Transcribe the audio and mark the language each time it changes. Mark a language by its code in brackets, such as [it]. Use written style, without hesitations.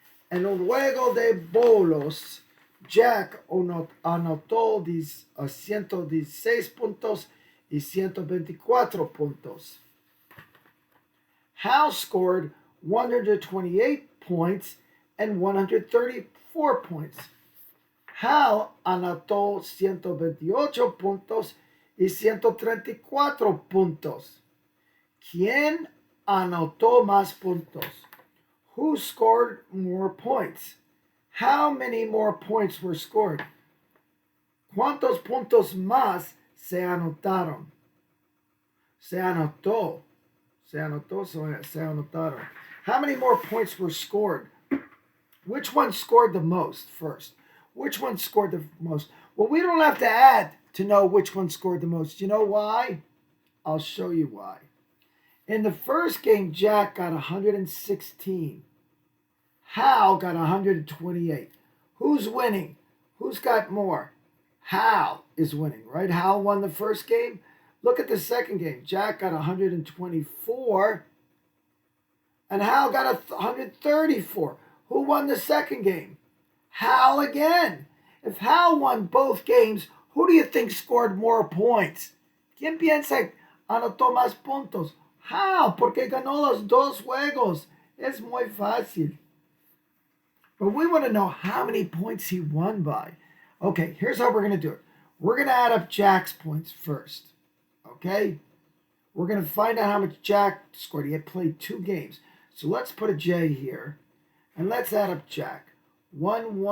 [es] En un juego de bolos, Jack anotó 116 puntos y 124 puntos. [en] Hal scored 128 points and 134 points. [es] Hal anotó 128 puntos y 134 puntos. ¿Quién anotó más puntos? [en] Who scored more points? How many more points were scored? [es] ¿Cuántos puntos más se anotaron? Se anotó. Se anotaron. [en] How many more points were scored? Which one scored the most first? Which one scored the most? Well, we don't have to add to know which one scored the most. You know why? I'll show you why. In the first game, Jack got 116. Hal got 128. Who's winning? Who's got more? Hal is winning, right? Hal won the first game. Look at the second game. Jack got 124, and Hal got 134. Who won the second game? Hal again. If Hal won both games, who do you think scored more points? [es] ¿Quién piensa anotó más puntos? Hal, porque ganó los dos juegos. Es muy fácil. [en] But we want to know how many points he won by. Okay, here's how we're going to do it. We're going to add up Jack's points first. Okay? We're going to find out how much Jack scored. He had played 2 games. So let's put a J here. And let's add up Jack. 1.